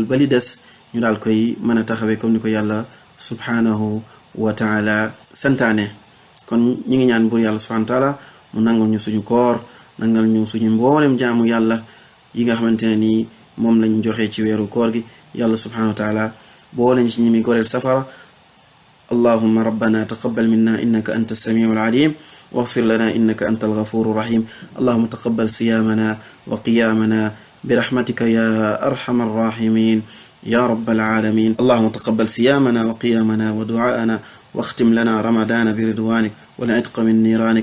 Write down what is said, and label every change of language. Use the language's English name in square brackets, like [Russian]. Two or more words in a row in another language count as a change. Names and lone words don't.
[Wolof] ba li des ñu daal koy mën a taxawee comme ni ko yàlla [Arabic] سبحانه وتعالى [Wolof] santaane kon ñi ngi ñaan buur yàlla [Arabic] سبحانه وتعالى [Wolof] mu nangul ñu suñu koor nangal ñu suñu mboolem jaamu yàlla yi nga xamante ne nii moom lañ joxe ci weeru koor gi yàlla [Arabic] سبحانه وتعالى [Wolof] boole ñu ci ñi mi goreel safara [Arabic] اللهم ربنا تقبل منا إنك أنت السميع العليم واغفر لنا إنك أنت الغفور الرحيم اللهم تقبل صيامنا وقيامنا برحمتك يا أرحم الراحمين يا رب العالمين اللهم تقبل صيامنا وقيامنا ودعاءنا واختم لنا رمضان برضوانك والعتق من نيرانك